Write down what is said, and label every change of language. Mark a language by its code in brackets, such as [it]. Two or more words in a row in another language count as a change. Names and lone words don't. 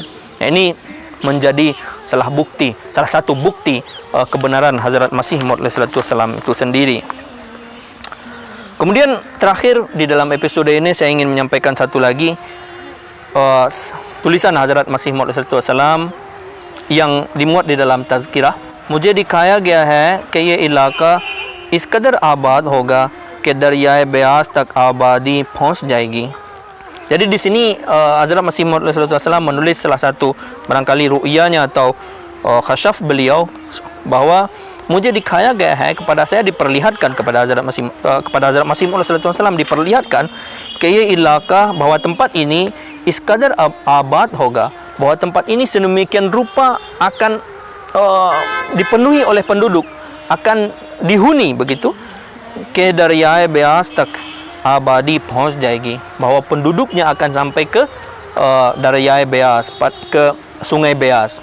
[id] Nah, ini menjadi salah satu bukti kebenaran Hazrat Masih Maud SAW itu sendiri. Kemudian terakhir di dalam episode ini saya ingin menyampaikan satu lagi tulisan Hazrat Masih Maud SAW yang dimuat di dalam tazkirah. [ur] مجھے دکھایا گیا ہے کہ یہ علاقہ اس قدر آباد ہوگا کہ دریائے بیاس تک آبادی پہنچ جائے گی. [id] Jadi di sini Hazrat Masih Maud SAW menulis salah satu barangkali ru'yanya atau khasyaf beliau bahwa [ur] مجھے دکھایا گیا ہے, [id] kepada saya diperlihatkan, kepada Hazrat Masih Maud SAW diperlihatkan [ur] کہ یہ علاقہ, [id] bahwa tempat ini [ur] اس قدر آباد ہوگا, [id] bahwa tempat ini sedemikian rupa akan dipenuhi oleh penduduk, akan dihuni begitu, [ur] کہ دریائے بیاس تک آبادی پہنچ جائے گی, [id] bahwa penduduknya akan sampai ke Dariyae Beas, ke Sungai Beas.